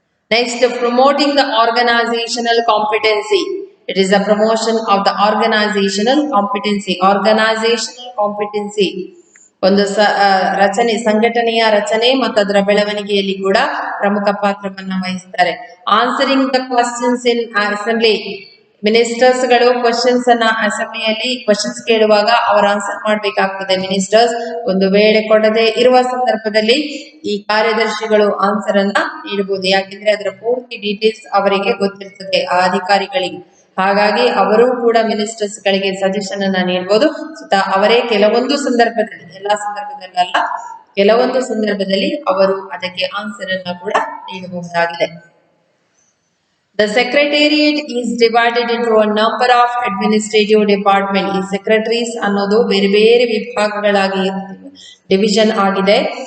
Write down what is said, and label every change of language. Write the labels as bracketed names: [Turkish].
[English] Next, promoting the organizational competency. It is a promotion of the organizational competency. Organizational competency [Kannada] ಒಂದು ರಚನೆ, ಸಂಘಟನೆಯ ರಚನೆ ಮತ್ತು ಅದರ ಬೆಳವಣಿಗೆಯಲ್ಲಿ ಕೂಡ ಪ್ರಮುಖ ಪಾತ್ರವನ್ನ ವಹಿಸ್ತಾರೆ. [English] Answering the questions in assembly. [Kannada] Ministers ಗಳು ಕ್ವಶನ್ಸ್ ಅನ್ನ ಅಸೆಂಬ್ಲಿಯಲ್ಲಿ ಕ್ವಶನ್ಸ್ ಕೇಳುವಾಗ ಅವರು ಆನ್ಸರ್ ಮಾಡ್ಬೇಕಾಗ್ತದೆ. ಮಿನಿಸ್ಟರ್ಸ್ ಒಂದು ವೇಳೆ ಕೊಡದೆ ಇರುವ ಸಂದರ್ಭದಲ್ಲಿ ಈ ಕಾರ್ಯದರ್ಶಿಗಳು ಆನ್ಸರ್ ಅನ್ನ ನೀಡಬಹುದು. ಯಾಕೆಂದ್ರೆ ಅದರ ಪೂರ್ತಿ ಡೀಟೇಲ್ಸ್ ಅವರಿಗೆ ಗೊತ್ತಿರ್ತದೆ, ಆ ಅಧಿಕಾರಿಗಳಿಗೆ. ಹಾಗಾಗಿ ಅವರು ಕೂಡ ಮಿನಿಸ್ಟರ್ಸ್ ಗಳಿಗೆ ಸಜೆಷನ್ ಅನ್ನ ನೀಡಬಹುದು. ಅವರೇ ಕೆಲವೊಂದು ಸಂದರ್ಭದಲ್ಲಿ, ಎಲ್ಲಾ ಸಂದರ್ಭದಲ್ಲ, ಕೆಲವೊಂದು ಸಂದರ್ಭದಲ್ಲಿ ಅವರು ಅದಕ್ಕೆ ಆನ್ಸರ್ ಅನ್ನ ಕೂಡ ನೀಡಬಹುದಾಗಿದೆ. [English] The secretariat is divided into a number of administrative departments. [Kannada] ಈ ಸೆಕ್ರೆಟರೀಸ್ ಅನ್ನೋದು ಬೇರೆ ಬೇರೆ ವಿಭಾಗಗಳಾಗಿ ಡಿವಿಷನ್ ಆಗಿದೆ.